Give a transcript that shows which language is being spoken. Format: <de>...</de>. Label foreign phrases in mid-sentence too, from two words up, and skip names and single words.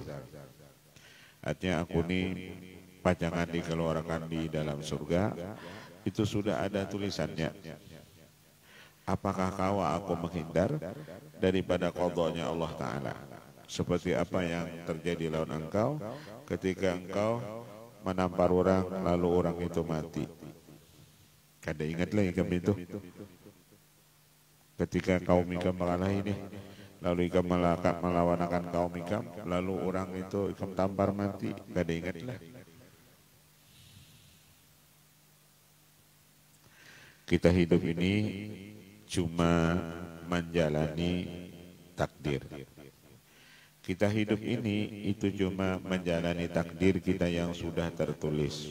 <id>Artinya aku nih pajangan dikeluarkan di dalam surga, itu sudah ada tulisannya. Apakah kau aku menghindar daripada qadhanya Allah Ta'ala? Seperti apa yang terjadi lawan engkau ketika engkau menampar orang lalu orang itu mati.</id> <bjn>Kada ingat lagi ikam itu. Ketika kaum ikam mengalah ini, lalu ikam melawan akan kaum ikam, lalu orang itu ikam tampar mati. Kada ingat lah.</bjn> <id>Kita hidup ini cuma menjalani takdir. Kita hidup ini itu cuma menjalani takdir kita yang sudah tertulis.</id>